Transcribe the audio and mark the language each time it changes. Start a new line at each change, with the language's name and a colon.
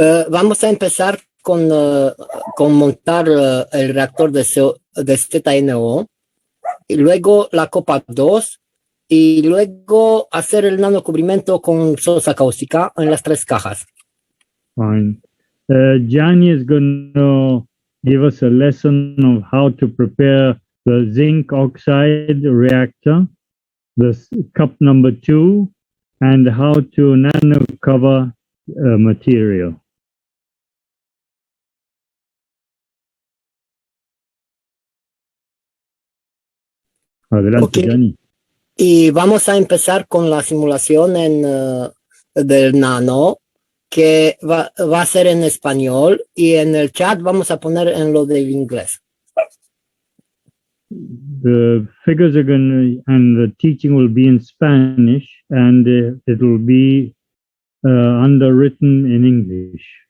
Spanish: Vamos a empezar con montar el reactor de ZNO, y luego la copa 2, y luego hacer el nanocubrimiento con sosa cáustica en las 3 cajas.
English: Fine. Gianni is going to give us a lesson of how to prepare the zinc oxide reactor, the cup number 2, and how to nano cover material.
Spanish: Adelante, Okay. Gianni. Y vamos a empezar con la simulación del nano, que va a ser en español, y en el chat vamos a poner en lo del inglés.
English: The figures are going to, and the teaching will be in Spanish, and it will be underwritten in English.